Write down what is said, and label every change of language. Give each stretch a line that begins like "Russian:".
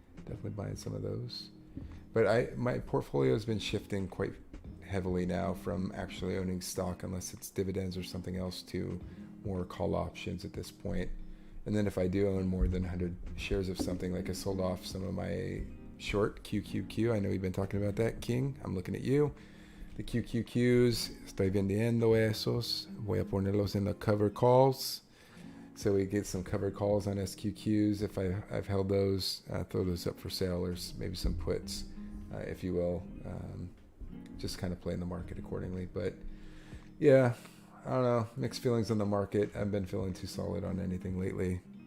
English: Definitely buying some of those. But my portfolio has been shifting quite heavily now from actually owning stock, unless it's dividends or something else, to more call options at this point. And then if I do own more than 100 shares of something, like I sold off some of my short QQQ. I know you've been talking about that, King. I'm looking at you.
Spanish: The QQQs, estoy vendiendo esos. Voy a ponerlos en
English: the cover calls. So we get some covered calls on SQQs. If I've held those, throw those up for sale, or maybe some puts, if you will. Just kind of playing the market accordingly. But yeah, I don't know. Mixed feelings on the market. I haven't been feeling too solid on anything lately.